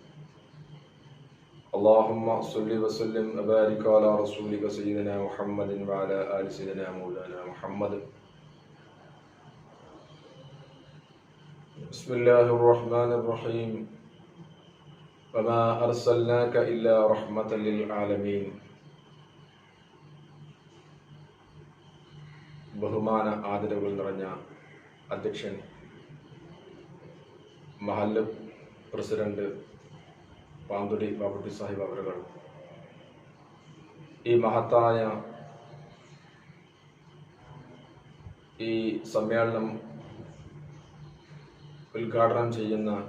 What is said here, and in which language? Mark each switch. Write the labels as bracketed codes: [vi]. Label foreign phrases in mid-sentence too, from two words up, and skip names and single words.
[ar] اللهم صل وسلم وبارك على رسولك سيدنا محمد وعلى آل سيدنا مولانا محمد. بسم الله الرحمن الرحيم. وما أرسلناك إلا رحمة للعالمين. [ml] ബഹുമാന ആദരവുകൾ നിറഞ്ഞ അധ്യക്ഷൻ, മഹല്ല് പ്രസിഡന്റ് പാന്തുടി ബാബുട്ടി സാഹിബ് അവരുകൾ, ഈ മഹത്തായ ഈ സമ്മേളനം ഉദ്ഘാടനം ചെയ്യുന്ന